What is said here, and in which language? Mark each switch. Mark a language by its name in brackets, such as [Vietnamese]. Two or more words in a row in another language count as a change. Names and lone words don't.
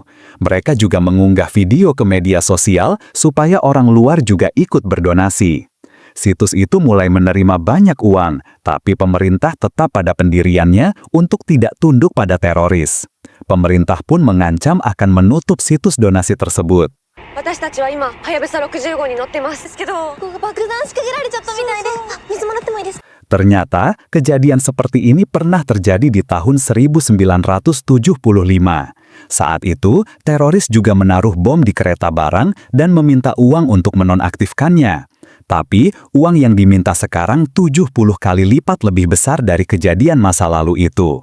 [Indonesian] Mereka juga mengunggah video ke media sosial supaya orang luar juga ikut berdonasi. Situs itu mulai menerima banyak uang, tapi pemerintah tetap pada pendiriannya untuk tidak tunduk pada teroris. Pemerintah pun mengancam akan menutup situs donasi tersebut. [Japanese] 私たちは今はやぶさ60号に乗ってますけど、ここ爆弾仕掛けられちゃったみたいで、水もらってもいいですか? [Indonesian] Ternyata, kejadian seperti ini pernah terjadi di tahun 1975. Saat itu, teroris juga menaruh bom di kereta barang dan meminta uang untuk menonaktifkannya. Tapi, uang yang diminta sekarang 70 kali lipat lebih besar dari kejadian masa lalu itu.